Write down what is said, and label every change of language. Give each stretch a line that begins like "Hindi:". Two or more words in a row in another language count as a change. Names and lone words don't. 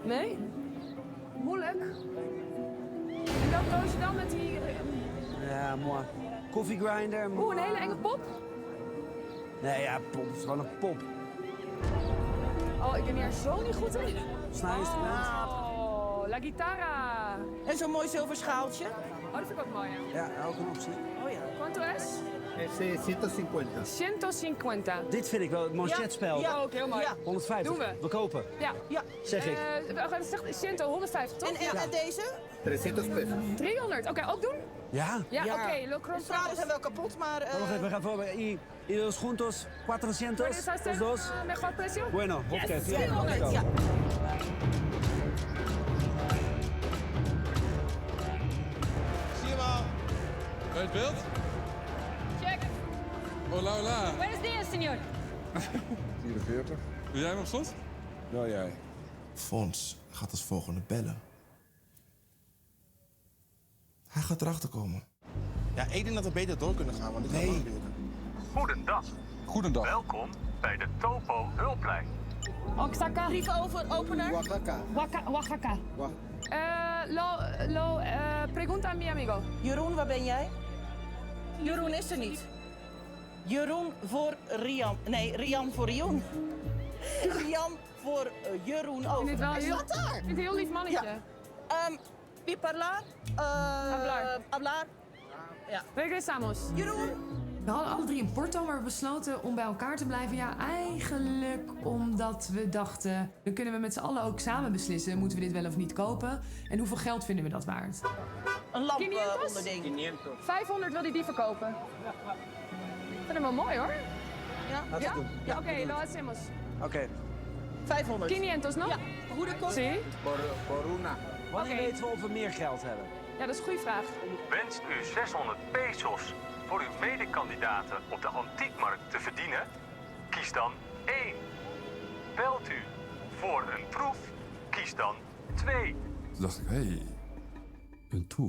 Dutch: Nee? Moeilijk. En dat koos je dan met die... Ja, mooi. Koffiegrinder. Oeh, een hele enge pop. Nee, ja, pop. Het is gewoon een pop. Oh, ik ben hier zo niet goed in. Snijinstrument.
Spanish: Oh, la guitarra.
Dutch: En zo'n mooi zilver schaaltje. Oh, dat vind ik ook mooi, ja. Ja, ook een optie. Oh ja.
Spanish: Quanto es? Es 150.
Dutch: 150. Dit vind ik wel het manchetspel. Ja, ook heel mooi. Ja. 150. Doen we. We kopen. Ja. Ja. Zeg ik. Dat zegt 150, toch? En deze? 300 pesos. 300. Oké, ook doen? Ja. Ja, Ja. oké.
Spanish: Lo
Dutch: De
Spanish: compro.
Dutch: straten zijn wel kapot, maar... Wacht even, we gaan voor.
Spanish: Y los juntos, 400. ¿Puedes hacer Los dos. mejor precio? Bueno,
Dutch: oké. 300, ja. Zie je wel? Bij het beeld? Check.
Spanish: Hola, hola. Buenos días, señor.
Dutch: 44. Wil jij hem op slot? Wel jij. Fons gaat als volgende bellen. Hij gaat erachter komen. Ja, ik denk dat we beter door kunnen gaan, want dit gaat lang duren. Goedendag. Goedendag. Welkom bij de Topo Hulplijn. Oaxaca. Brief over, opener. Oaxaca. Oaxaca.
Spanish: Pregunta a mi amigo.
Dutch: Jeroen, waar ben jij? Jeroen is er niet. Jeroen voor Rian. Nee, Rian voor Rion. Rian voor Jeroen Ik over. vind het wel Hij heel, staat daar. ik vind het een heel lief mannetje. Ja. Wie parlar?
Spanish: Hablar. Hablar. Ja. Regresamos.
Dutch: Jeroen. We hadden alle drie een porto, maar we besloten om bij elkaar te blijven. Ja, eigenlijk omdat we dachten... dan kunnen we met z'n allen ook samen beslissen... moeten we dit wel of niet kopen? En hoeveel geld vinden we dat waard? Een lamp 500? onderding. 500 wil hij die verkopen. Ik vind hem wel mooi, hoor. Ja? Laten we doen. Ja, oké,
Spanish: lo hacemos.
Dutch: Oké. 500.
Spanish: 500, no?
Dutch: Ja. Hoe de kost?
Spanish: Sí? Por una.
Dutch: Wanneer Oké. weten we of we meer geld hebben? Ja, dat is een goede vraag. Wenst u 600 pesos voor uw medekandidaten op de antiekmarkt te verdienen? Kies dan 1. Belt u voor een troef? Kies dan 2. Toen dacht ik, hé, een troef.